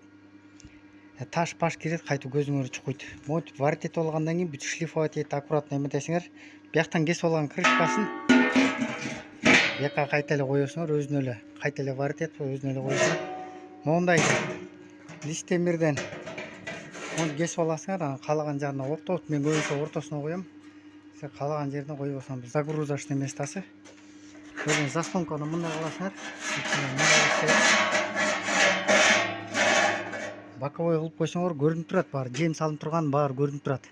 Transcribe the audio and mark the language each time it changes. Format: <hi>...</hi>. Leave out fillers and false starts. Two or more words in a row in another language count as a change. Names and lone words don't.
<ky>Таш-паш кирет, кайтып көзүңөр чукуйт. Монтип варт этип алгандан кийин бүт шлифовать этип аккуратно эметесиңер. Бияктан кесип алган крышкасын бияка кайта эле коесуңар, өзүнө эле кайта эле варт этип өзүнө эле коесуңар.</ky> <kk>Мондай лист темирден оны кесіп аласыңар, қалаған жағына мен көбінесе ортасына қоям. Сен қалаған жеріне қойып алсаң,</kk> <ru>загрузочный местасы.</ru> <kk>Өзің заслонканы мындай қыласыңар. Боковой қылып қойсаңар көрініп тұрады, бар жем салынып тұрған бар көрініп тұрады.</kk>